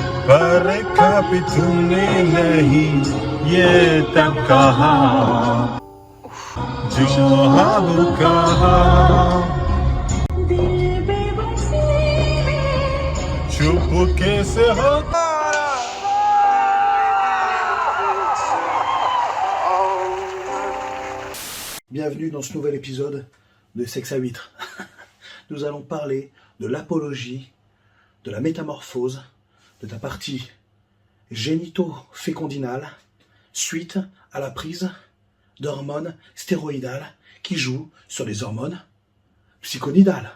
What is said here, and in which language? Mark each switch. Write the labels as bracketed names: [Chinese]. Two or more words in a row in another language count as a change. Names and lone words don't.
[Hindi] पर कभी तुमने नहीं ये तब कहा जो अब कहा चुप कैसे होता [French] Bienvenue dans ce nouvel épisode de Sexe à huître. Nous allons parler de l'apologie, de la métamorphose, de ta partie génito-fécondinale suite à la prise d'hormones stéroïdales qui jouent sur les hormones psychonidales.